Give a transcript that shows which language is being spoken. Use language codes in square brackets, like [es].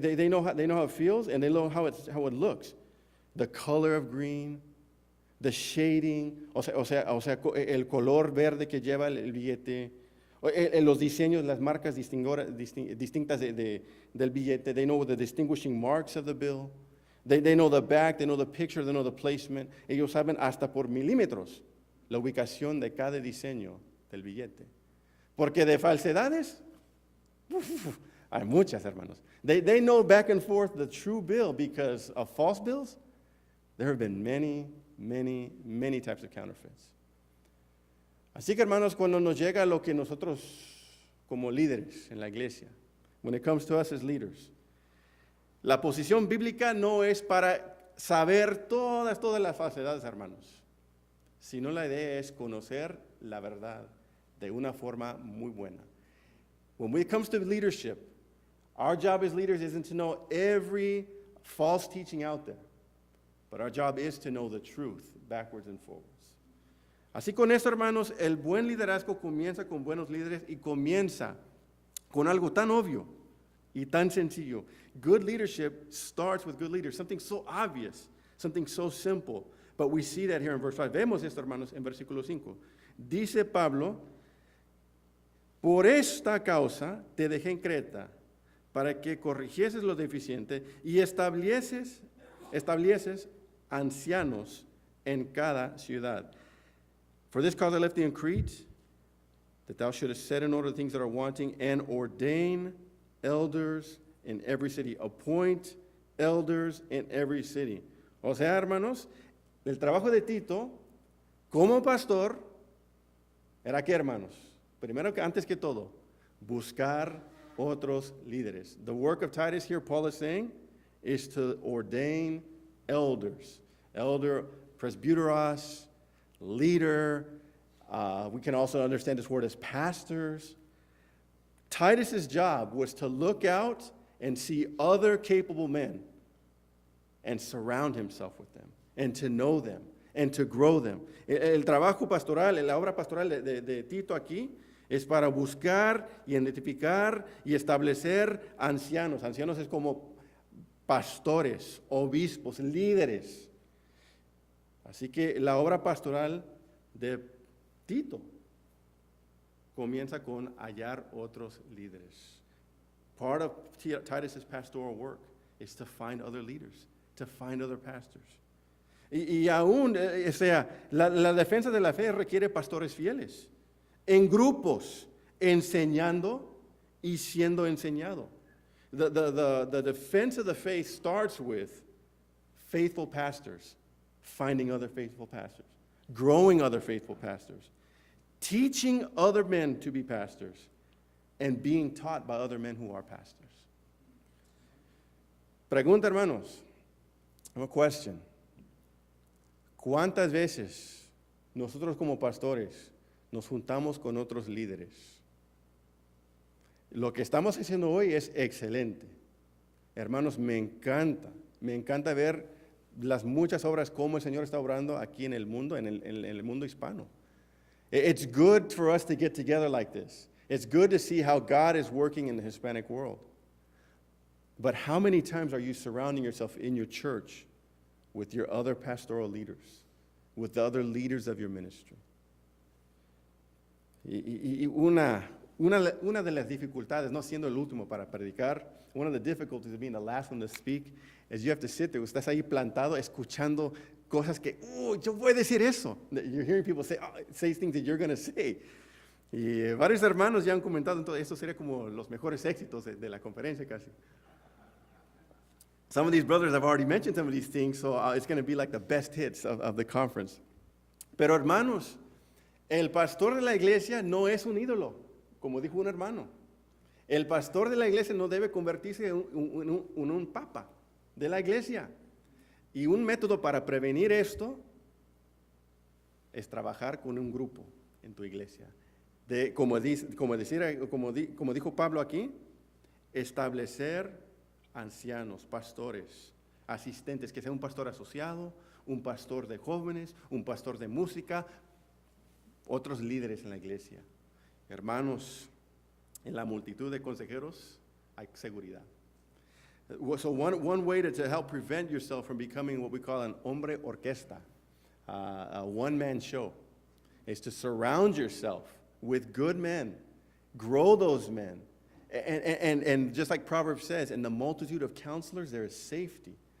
[en] They know how it feels and they know how it looks. The color of green, the shading, [es] o sea, el color verde que lleva el billete, los diseños, las marcas distintas del billete. [en] They know the distinguishing marks of the bill. They know the back, they know the picture, they know the placement. [es] Ellos saben hasta por milímetros la ubicación de cada diseño del billete. Porque de falsedades, hay muchas, hermanos. [en] They know back and forth the true bill because of false bills. There have been many, many, many types of counterfeits. [es] Así que, hermanos, cuando nos llega lo que nosotros como líderes en la iglesia, [en] when it comes to us as leaders, [es] la posición bíblica no es para saber todas las falsedades, hermanos, sino la idea es conocer la verdad de una forma muy buena. [en] When it comes to leadership, our job as leaders isn't to know every false teaching out there, but our job is to know the truth backwards and forwards. [es] Así con esto, hermanos, el buen liderazgo comienza con buenos líderes y comienza con algo tan obvio y tan sencillo. [en] Good leadership starts with good leaders, something so obvious, something so simple. But we see that here in verse 5. [es] Vemos esto, hermanos, en versículo 5. Dice Pablo, por esta causa te dejé en Creta, para que corrigieses lo deficiente y estableces ancianos en cada ciudad. [en] For this cause I left thee in Crete, that thou shouldest set in order the things that are wanting, and ordain elders in every city. Appoint elders in every city. [es] O sea, hermanos, el trabajo de Tito como pastor era ¿qué, hermanos? Primero, antes que todo, buscar otros líderes. [en] The work of Titus here, Paul is saying, is to ordain elders. Elder, presbyteros, leader. We can also understand this word as pastors. Titus's job was to look out and see other capable men and surround himself with them and to know them and to grow them. [es] El trabajo pastoral, la obra pastoral de Tito aquí Es para buscar, identificar y establecer ancianos. Ancianos es como pastores, obispos, líderes. Así que la obra pastoral de Tito comienza con hallar otros líderes. [en] Part of Titus's pastoral work is to find other leaders, to find other pastors. [es] Y aún, o sea, la defensa de la fe requiere pastores fieles, en grupos, enseñando y siendo enseñado. [en] The defense of the faith starts with faithful pastors, finding other faithful pastors, growing other faithful pastors, teaching other men to be pastors, and being taught by other men who are pastors. [es] Pregunta, hermanos, [en] I have a question. [es] ¿Cuántas veces nosotros como pastores nos juntamos con otros líderes? Lo que estamos haciendo hoy es excelente. Hermanos, me encanta ver las muchas obras como el Señor está obrando aquí en el mundo, en el mundo hispano. [en] It's good for us to get together like this. It's good to see how God is working in the Hispanic world. But how many times are you surrounding yourself in your church with your other pastoral leaders, with the other leaders of your ministry? [es] Y una de las dificultades, no siendo el último para predicar, [en] one of the difficulties of being the last one to speak is you have to sit there, [es] estás ahí plantado, escuchando cosas que, yo voy a decir eso. [en] You're hearing people say things that you're going to say. [es] Y varios hermanos ya han comentado, entonces esto sería como los mejores éxitos de la conferencia casi. Some of these brothers have already mentioned some of these things, so it's going to be like the best hits of the conference. Pero hermanos, el pastor de la iglesia no es un ídolo, como dijo un hermano. El pastor de la iglesia no debe convertirse en un papa de la iglesia. Y un método para prevenir esto es trabajar con un grupo en tu iglesia. Como dijo Pablo aquí, establecer ancianos, pastores, asistentes, que sea un pastor asociado, un pastor de jóvenes, un pastor de música, otros líderes en la iglesia. Hermanos, en la multitud de consejeros hay seguridad. [en] So one way to help prevent yourself from becoming what we call an [es] hombre orquesta, [en] a one-man show, is to surround yourself with good men, grow those men. And just like Proverbs says, in the multitude of counselors, there is safety.